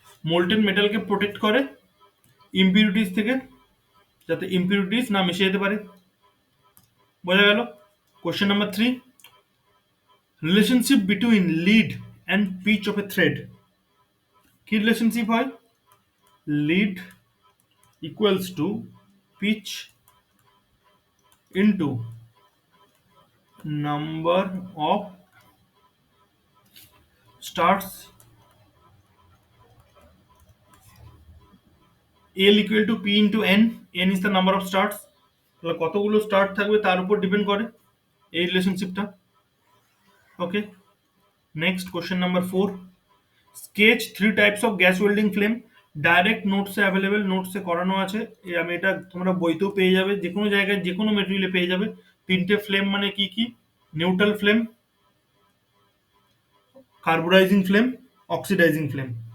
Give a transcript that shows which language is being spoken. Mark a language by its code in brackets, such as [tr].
[bn] Molten মেটালকে protect করে ইমপিউরিটিস থেকে, যাতে ইমপিউরিটিস না মিশে যেতে পারে। বোঝা গেল? [en] Question number 3, relationship between lead and pitch of a thread. [bn] কি রিলেশনশিপ হয়? [en] lead equals to pitch into number of starts, [bn] L equal to P into N, N is the number of starts, তাহলে কতগুলো start থাকবে তার উপর depend করে এই রিলেশনশিপটা। [en] okay, next question number 4, sketch 3 types of gas welding flame [bn] direct নোটসে available, নোটসে করানো আছে। আমি এটা তোমরা বইতেও পেয়ে যাবে, যে কোনো জায়গায় যে কোনো মেটেরিয়ালে পেয়ে যাবে। তিনটে ফ্লেম মানে কি কি? Neutral flame, carburising flame, oxidising flame.